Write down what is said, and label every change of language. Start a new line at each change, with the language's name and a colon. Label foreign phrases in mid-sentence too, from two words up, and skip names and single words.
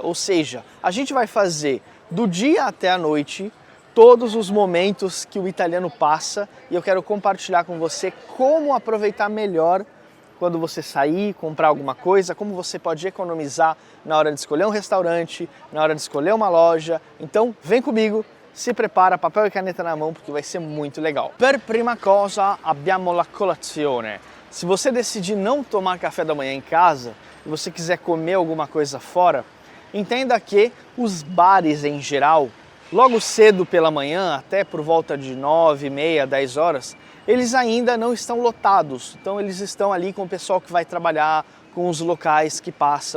Portuguese: Ou seja, a gente vai fazer do dia até a noite todos os momentos que o italiano passa e eu quero compartilhar com você como aproveitar melhor quando você sair, comprar alguma coisa, como você pode economizar na hora de escolher um restaurante, na hora de escolher uma loja. Então vem comigo, se prepara, papel e caneta na mão, porque vai ser muito legal.
Italian: Per prima cosa abbiamo la colazione.
Portuguese: Se você decidir não tomar café da manhã em casa e você quiser comer alguma coisa fora, entenda que os bares em geral, logo cedo pela manhã, até por volta de 9h30, 10 horas, eles ainda não estão lotados. Então eles estão ali com o pessoal que vai trabalhar, com os locais que passam.